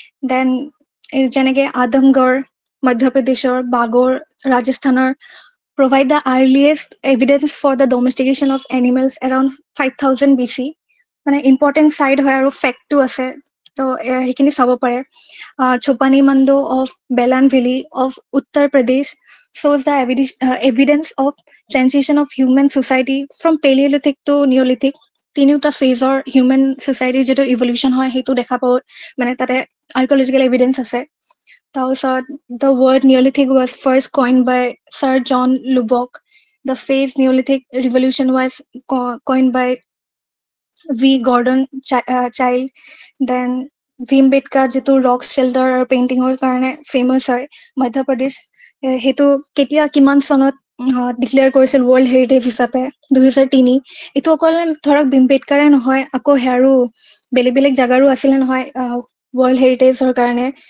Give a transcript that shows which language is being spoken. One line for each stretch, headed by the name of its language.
Assamese: Then যেনেকে আদমগড় মধ্যপ্ৰদেশৰ, বাগৰ ৰাজস্থানৰ,
English: provide the earliest evidence for the domestication of animals around 5000 BC,
Assamese: মানে ইম্পৰ্টেণ্ট চাইড হয় আৰু ফেক্টটো আছে, ত' সেইখিনি চাব পাৰে।
English: Chopani Mando of Belan Valley of Uttar Pradesh shows the evidence of transition of human society from Paleolithic to Neolithic,
Assamese: তিনিওটা ফেজৰ human ছচাইটিৰ যিটো evolution হয় সেইটো দেখা পাব, মানে তাতে আৰ্কিঅলজিকেল এভিডেন্স আছে।
English: তাৰপিছত the word Neolithic was first coined by Sir John Lubbock. The phrase Neolithic revolution was coined by V. Gordon Child.
Assamese: Then Bhimbetka যিটো ৰক শ্বেল্টাৰ আৰু পেইণ্টিঙৰ কাৰণে ফেমাছ হয় মধ্যপ্ৰদেশ, সেইটো কেতিয়া কিমান চনত ডিক্লেয়াৰ কৰিছিল ৱৰ্ল্ড হেৰিটেজ হিচাপে, 2003। এইটো অকল ধৰক ভীমবেটকাৰে নহয়, আকৌ সেয়াৰো বেলেগ বেলেগ জাগাৰো আছিলে নহয় ৱৰ্ল্ড হেৰিটেজৰ কাৰণে।